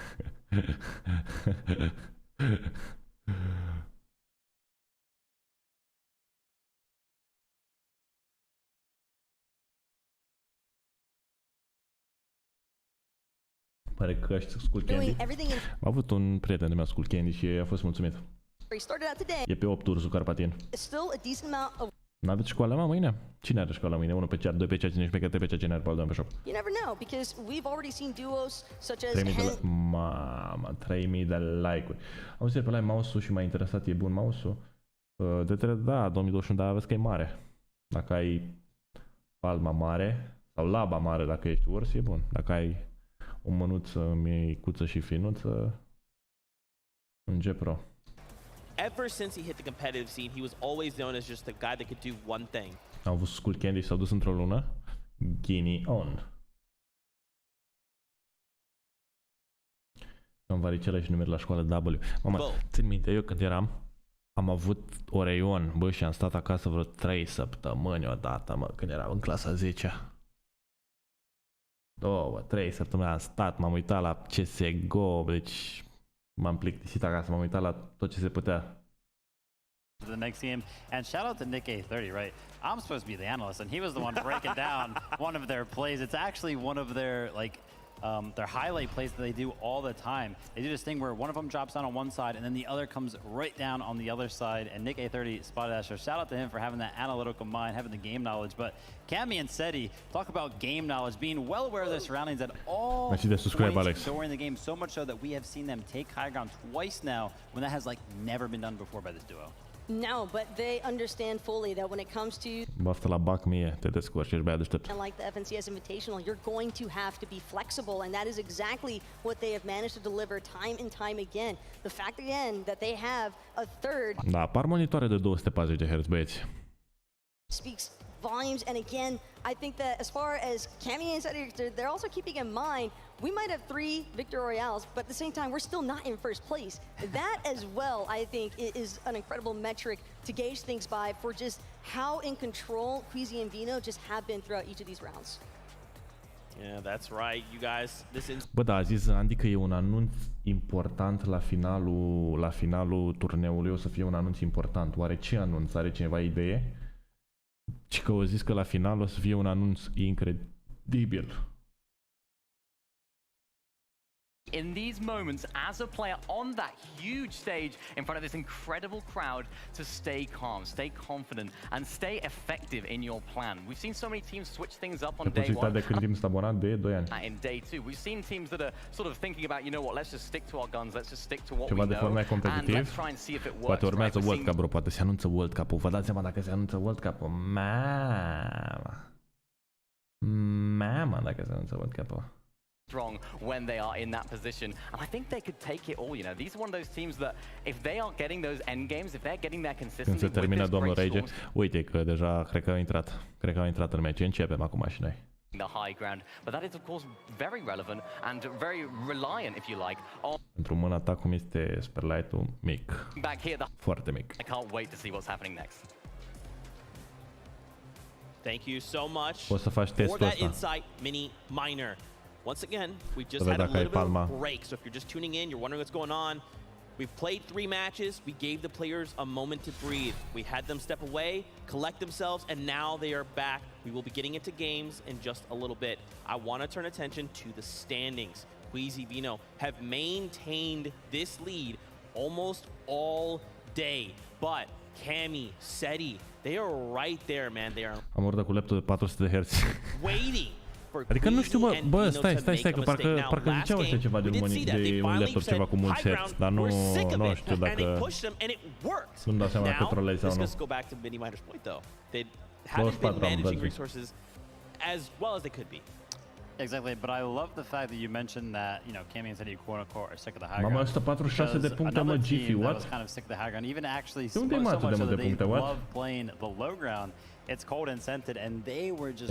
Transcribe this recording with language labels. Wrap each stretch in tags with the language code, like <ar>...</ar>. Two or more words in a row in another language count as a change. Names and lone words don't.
<ro>Pare că ascult Candy. Am avut un prieten de meu ascult Candy și a fost mulțumit. E pe 8 ursul Carpatin. N-aveți școală, mă, mâine? Cine are școală mâine? 1 pe chat, 2 pe chat, 5 pe chat, 3 pe chat, cine are PAUL2M pe shop?</ro> <en>You never know, because we've already seen duos such as</en> <ro>3000 de like. Mama, 3000 de like-uri. Am zis pe la mouse-ul și m-a interesat, e bun mouse-ul. Da, 2021, dar vezi că e mare. Dacă ai palma mare sau laba mare dacă ești urs, e bun. Dacă ai o mânuță micuță și finuță, un G Pro.</ro> <en>Ever since he hit the competitive scene, he was always known as just a guy that could do one thing.</en> <ro>Au avut Skull Candy și s-au dus într-o lună.</ro> <en>Guinea on.</en> <ro>Am varicela și nu merg la școală W. Mama, țin minte, eu când am avut Oreion, bă, și am stat acasă vreo 3 săptămâni odată, mă, când eram în clasa 10-a. 2-3 săptămâni am stat, m-am uitat la CSGO, deci m-am plictisit acasă, m-am uitat la tot ce se putea.</ro> <en>The next game, and shout out to NICK-A30, right? I'm supposed to be the analyst, and he was the one breaking down one of their plays. It's actually one of their their highlight plays that they do all the time. They do this thing where one of them drops down on one side, and then the other comes right down on the other side. And NICK-A30 spotted that. So shout out to him for having that analytical mind, having the game knowledge. But Cammy and SETI talk about game knowledge, being well aware of their surroundings at all points during the game. So much so that we have seen them take high ground twice now, when that has never been done before by this duo. No, but they understand fully that when it comes to</en> <ro>Baftă la bac mie, te descurci, ești băiat deștept.</ro> <en>and like the FNCS Invitational, you're going to have to be flexible, and that is exactly what they have managed to deliver time and time again. The fact again that they have a third</en> <ro>Da, apar monitoare de 240 de Hz, băieți.</ro> <en>speaks volumes, and again, I think that as far as Cammy and SETI, they're also keeping in mind we might have 3 Victor Royales, but at the same time, we're still not in first place. That as well, I think, is an incredible metric to gauge things by for just how in control Queasy and Vino just have been throughout each of these rounds. Yeah, that's right, you guys.</en> <ro>Bă, da, a zis Andy că e un anunț important la finalul turneului, o să fie un anunț important. Oare ce anunț? Are cineva idee? Și că au zis că la final o să fie un anunț incredibil.</ro> <en>In these moments, as a player on that huge stage in front of this incredible crowd, to stay calm, stay confident, and stay effective in your plan. We've seen so many teams switch things up on day one.</en> <ro>De când timp sunt abonat de 2 ani.</ro> <en>In day 2, we've seen teams that are sort of thinking about, you know what, let's just stick to our guns, let's just stick to what</en> <ro>Ceva</ro> <en>we</en> <ro>de</ro> <en>know,</en> <ro>mai competitiv.</ro> <en>and let's try and see if it works.</en> <ro>Poate urmează</ro> <en>right?</en> <ro>World Cup, bro, poate se anunță World Cup-ul. Vă dați seama dacă se anunță World Cup-ul? Mama, dacă se anunță World Cup-ul.</ro> <en>Strong when they are in that position, and I think they could take it all. You know, these are one of those teams that if they are getting those end games, if they're getting their consistency.</en> <ro>Când se termină domnul Rage, uite că deja cred că au intrat în meci. Începem acum și noi.</ro> <en>The high ground, but that is of course very relevant and very reliant, if you like, on.</en> <ro>Pentru mâna ta cum este Superlight-ul mic.</ro> <en>Back here,</en> <ro>foarte mic.</ro> <en>I can't wait to see what's happening next. Thank you so much</en> <ro>Poți să faci</ro> <en>for</en> <ro>testul</ro> <en>that</en> <ro>ăsta.</ro> <en>insight, Mini Minor. Once again, we've just had a little bit of a break, so if you're just tuning in, you're wondering what's going on. We've played 3 matches. We gave the players a moment to breathe. We had them step away, collect themselves, and now they are back. We will be getting into games in just a little bit. I want to turn attention to the standings. Queasy Vino have maintained this lead almost all day, but Cammy, SETI, they are right there, man. They are</en> <ro>Am urdat cu laptop de 400 de Hz.</ro> <en>waiting.</en> <ro>Adică nu știu, bă, stai, că parcă ziceau ăștia ceva de un laptop, ceva cu mulți hertz, dar nu știu dacă nu-mi dau seama dacă trolezi sau nu. 24 am văzut.</ro> <en>As well as they could be. Exactly, but I love the fact that you mentioned that, you know, Cammy said you quote-unquote are sick of the high</en> <ro>Mama,</ro> <en>ground.</en> <ro>146 de puncte, mă, Gifi,</ro> <en>what? Was kind of sick of the high ground, even actually so</en> <ro>Unde-i</ro> <en>much</en> <ro>atât de</ro> <en>so</en> <ro>multe</ro> <en>that they</en> <ro>puncte, what?</ro> <en>love playing the low ground. It's cold and scented, and they were just</en>